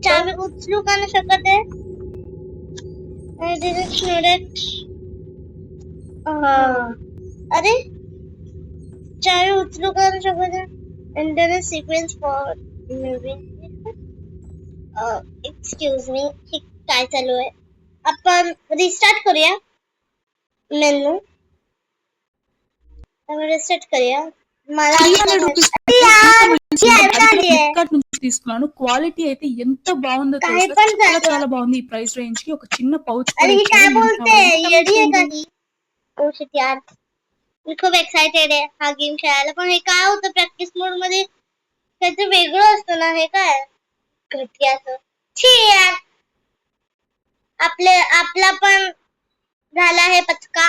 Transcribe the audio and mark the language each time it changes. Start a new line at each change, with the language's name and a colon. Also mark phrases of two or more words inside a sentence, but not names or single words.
Marathi: चावी उचलू का नाही शकत आहे. अरे चावी उचलू का नाही शकत आहे.
English: Internet sequence for excuse me.
Marathi: हे काय चालू आहे. आपण रिस्टार्ट करूया मेनू. रिस्टार्ट करूया. मला
Telugu: తీసుకున్నాను. క్వాలిటీ అయితే ఎంత బాగుందో చాలా బాగుంది. ఈ
English: price range
Telugu: కి ఒక చిన్న పౌచ్.
Marathi: काय बोलते येडी आहे का ही.
English: oh shit
Marathi: यार मी खूप एक्साइटेड आहे हा गेम खेळायला. पण हे काय होतं प्रॅक्टिस मोड मध्ये त्याचं वेगळं असतं ना. हे काय घटियाचं छी यार. आपला पण झाला आहे पचका.